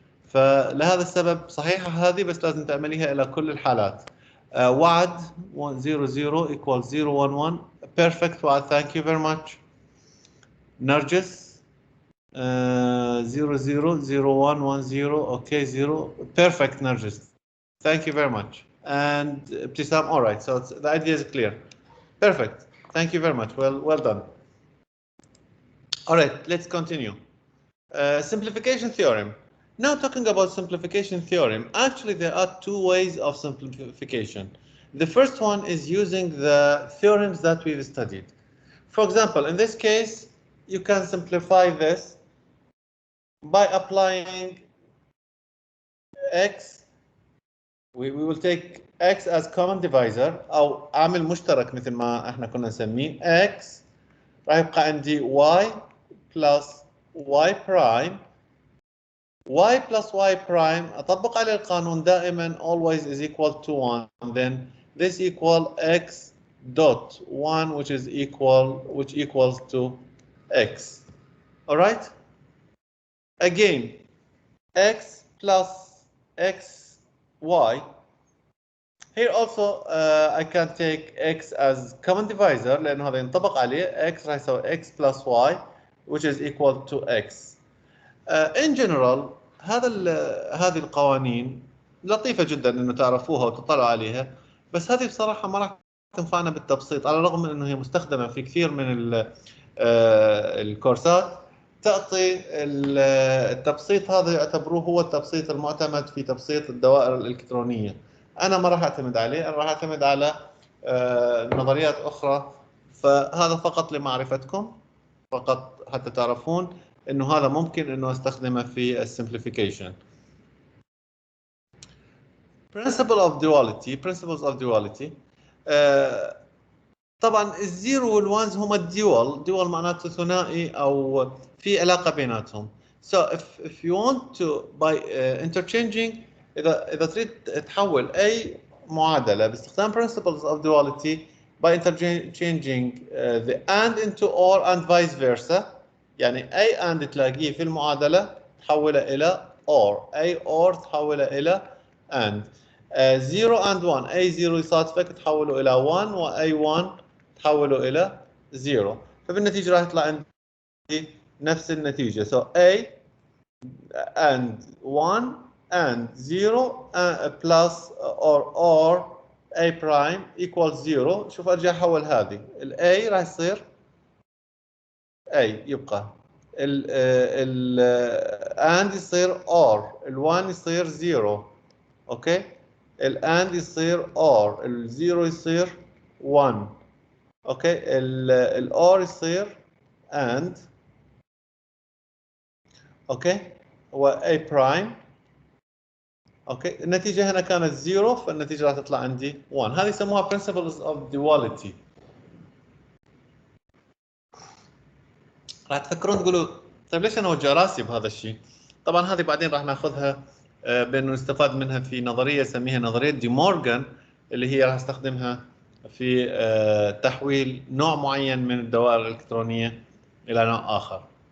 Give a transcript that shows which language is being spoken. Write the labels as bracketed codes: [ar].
[ar] فلهذا السبب صحيحة هذه بس لازم تعمليها الى كل الحالات. [en] وعد 0 0 equals 0 1 1. Perfect وعد. Thank you very much. نرجس 0 0 0 1 1 0. Okay, 0. Perfect, Nargis. Thank you very much. And Ibtisam, all right. So the idea is clear. Perfect. Thank you very much. Well done. All right, let's continue. Simplification theorem. Now talking about simplification theorem, actually there are two ways of simplification. The first one is using the theorems that we've studied. For example, in this case, you can simplify this by applying x. We will take x as common divisor [ar] أو عامل مشترك مثل ما احنا كنا نسميه. x راح يبقى عندي y plus y prime. y plus y prime أطبق عليه القانون دائما [en] always is equal to 1. Then this equal x dot 1 which equals to x. All right. Again, x plus x y. Here also I can take x as common divisor [ar] لأنه هذا ينطبق عليه. [en] x [ar] راح يساوي [en] x plus y which is equal to x. In general [ar] هذه القوانين لطيفة جدا إنه تعرفوها وتطلعوا عليها، بس هذه بصراحة ما راح تنفعنا بالتبسيط على الرغم من إنه هي مستخدمة في كثير من الكورسات. تعطي التبسيط هذا يعتبروه هو التبسيط المعتمد في تبسيط الدوائر الإلكترونية. أنا ما راح أعتمد عليه، أنا راح أعتمد على نظريات أخرى. فهذا فقط لمعرفتكم، فقط حتى تعرفون إنه هذا ممكن إنه استخدمه في السمبليفيكيشن. [en] Principles of duality. [ar] طبعا الزيرو والوانز هم الديوال معناته ثنائي او في علاقه بيناتهم. [en] So if you want to by interchanging [ar] اذا تريد تحول اي معادله باستخدام [en] principles of duality by interchanging the and into or and vice versa، [ar] يعني اي and تلاقيه في المعادله تحوله الى or، اي or تحوله الى and. 0 and 1 اي 0 يصادفك تحوله الى 1 واي 1 تحوله إلى 0. فبالنتيجة راح يطلع عندي نفس النتيجة. [en] So A and 1 and 0 plus or A prime equals 0. [ar] شوف أرجع أحول هذه. ال A راح يصير A يبقى. ال and يصير or. ال 1 يصير 0. أوكي. ال and يصير or. ال 0 يصير 1. اوكي. الاور يصير and. اوكي. هو A برايم اوكي النتيجه هنا كانت 0 فالنتيجه راح تطلع عندي 1. هذه يسموها principles of duality. راح تفكرون تقولوا طيب ليش انا اوجع راسي بهذا الشيء؟ طبعا هذه بعدين راح ناخذها بانه نستفاد منها في نظريه اسميها نظريه دي مورغان اللي هي راح استخدمها في تحويل نوع معين من الدوائر الالكترونيه الى نوع اخر.